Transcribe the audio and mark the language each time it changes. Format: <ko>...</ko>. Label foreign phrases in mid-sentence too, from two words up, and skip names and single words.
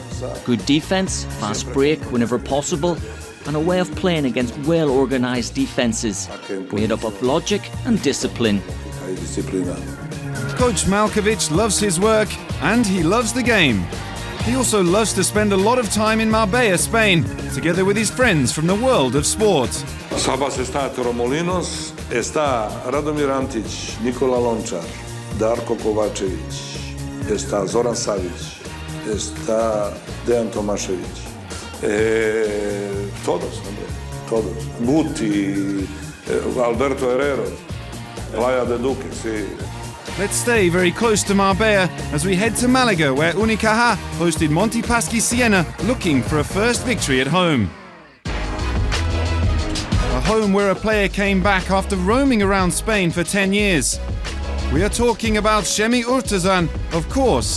<en>Good defense, fast break whenever possible, and a way of playing against well-organized defenses, made up of logic and discipline. Coach Malkovic loves his work and he loves the game. He also loves to spend a lot of time in Marbella, Spain, together with his friends from the world of sport.</en> <es>Sabas está Torremolinos, está Radomir Antić, Nikola Lončar, Darko Kovačević, está Zoran Savić, está Dejan Tomašević. Todos. Guti, Alberto Herrero, Laia de Duque, sí.</es> <en>Let's stay very close to Marbella as we head to Malaga, where Unicaja hosted Montepaschi Siena, looking for a first victory at home. A home where a player came back after roaming around Spain for 10 years. We are talking about Šemi Urtasun, of course.</en>